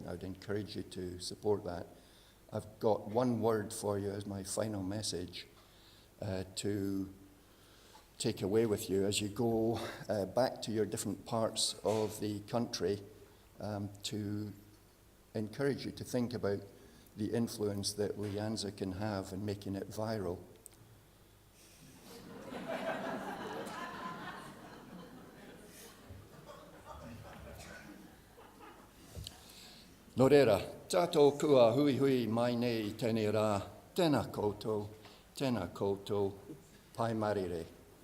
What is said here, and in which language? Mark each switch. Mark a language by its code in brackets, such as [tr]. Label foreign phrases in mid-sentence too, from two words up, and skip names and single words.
[en] I would encourage you to support that. I've got one word for you as my final message to take away with you as you go back to your different parts of the country, to encourage you to think about the influence that LIANZA can have in making it viral. [mi] Nō reira, tātou kua hui hui mai nei tēnei rā, tēnā koutou, pai marire.